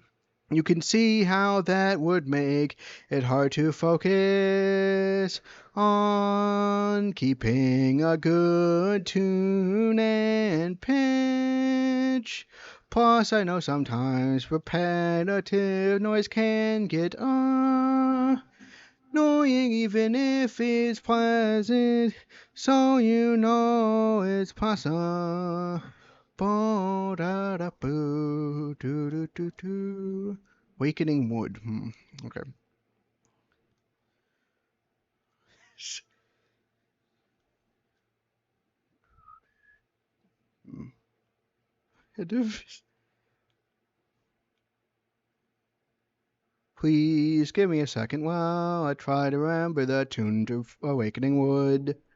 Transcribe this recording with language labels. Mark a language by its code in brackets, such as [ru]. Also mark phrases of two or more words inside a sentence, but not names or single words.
[en] You can see how that would make it hard to focus on keeping a good tune and pitch. Plus, I know sometimes repetitive noise can get annoying even if it's pleasant, so you know it's possible. Bo da da boo doo doo doo doo. Wakening Wood. Okay. Hmm. Please give me a second while I try to remember the tune to Awakening Wood.